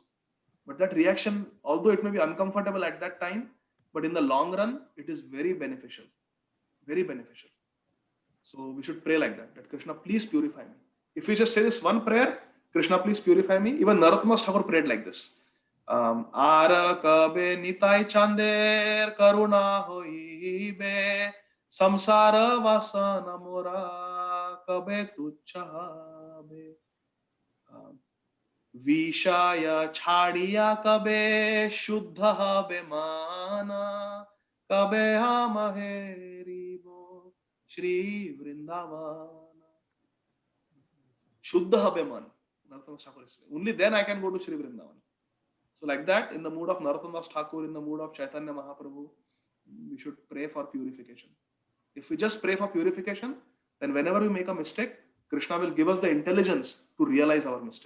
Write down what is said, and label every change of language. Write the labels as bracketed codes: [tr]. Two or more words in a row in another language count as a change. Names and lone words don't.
[en] But that reaction, although it may be uncomfortable at that time, but in the long run, it is very beneficial. Very beneficial. So we should pray like that, that Krishna, please purify me. If we just say this one prayer, Krishna, please purify me. Even Narottama Thakur prayed like this. [bn] আর কবে নিতাই চাঁদের করুণা হইবে সংসার বাসনা মোর কবে তুচ্ছ হবে বিষয় ছাড়িয়া কবে শুদ্ধ হবে মন কবে হাম হেরিব শ্রী বৃন্দাবন. শুদ্ধ হবে মন. [en] Only then I can go to Shri Vrindavan. So like that, in the mood of Narottama Thakur, in the mood of Chaitanya Mahaprabhu, we should pray for purification. If we just pray for purification, then whenever we make a mistake, Krishna will give us the intelligence to realize our mistake.